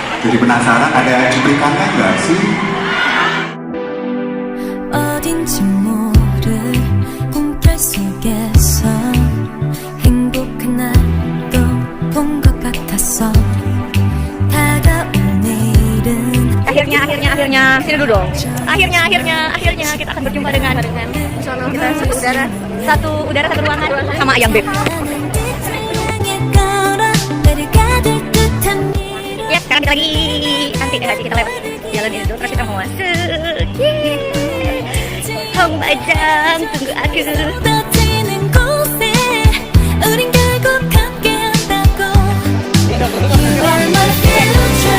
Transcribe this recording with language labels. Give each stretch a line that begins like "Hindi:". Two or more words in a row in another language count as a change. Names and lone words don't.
Indonesian: Jadi penasaran ada cuplikannya nggak sih?
Korean: 어딘지 모를 꿈결 속에서 행복한 날도 본 것 같았어 다가올 내일은
Indonesian: akhirnya sini dulu dong. Akhirnya kita akan berjumpa dengan kita satu udara satu ruangan sama ayam beb. Ya sekarang kita lagi nanti kita lewat jalan ini dulu terus kita mau masuk. Hong Bajang tunggu aku.
Korean: 떠지는 곳에 우린 결국 함께한다고
English: You are my future